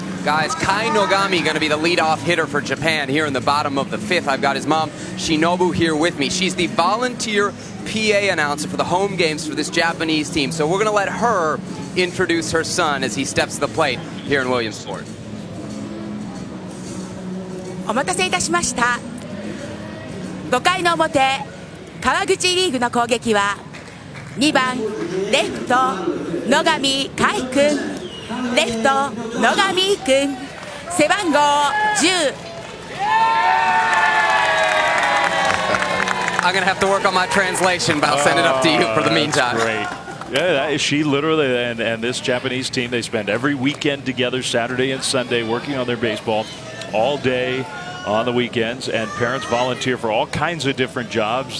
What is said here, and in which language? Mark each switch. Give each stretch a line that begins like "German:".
English: Guys, Kai Nogami going to be the leadoff hitter for Japan here in the bottom of the 5th. I've got his mom, Shinobu, here with me. She's the volunteer PA announcer for the home games for this Japanese team. So we're going to let her introduce her son as he steps to the plate here in Williamsport.
Japanese: お待たせいたしました。5回の表、川口リーグの攻撃は2番レフト野上海君、レフト野上君、背番号10。
English: I'm going to have to work on my translation, but I'll send it up to you for the meantime. Great. Yeah, she literally, and this Japanese team, they spend every weekend together, Saturday and Sunday, working on their baseball all day on the weekends, and parents volunteer for all kinds of different jobs.